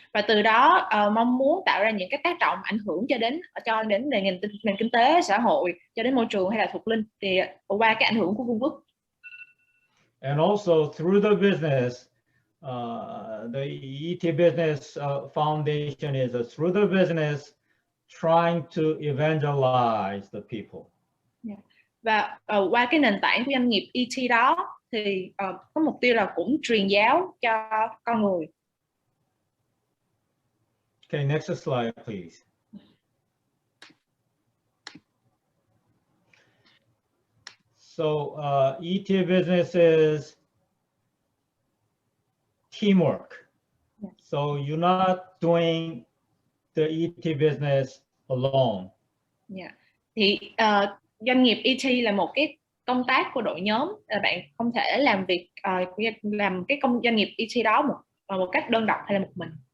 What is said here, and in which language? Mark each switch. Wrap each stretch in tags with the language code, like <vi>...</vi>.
<vi>Và từ đó mong muốn tạo ra những cái tác động ảnh hưởng cho đến nền kinh tế, xã hội, cho đến môi trường hay là thuộc linh, thì qua cái ảnh hưởng của vương quốc.</vi> <en>And also through the business, the ET business foundation is through the business trying to evangelize the people. Yeah.</en> <vi>Và qua cái nền tảng của doanh nghiệp ET đó thì có mục tiêu là cũng truyền giáo cho con người.</vi> <en>Okay, next slide, please. So ET business is teamwork. Yeah. So you're not doing the ET business alone. Yeah.</en> <vi>Thì doanh nghiệp ET là một cái công tác của đội nhóm, bạn không thể làm việc làm cái doanh nghiệp ET đó một cách đơn độc hay là một mình.</vi>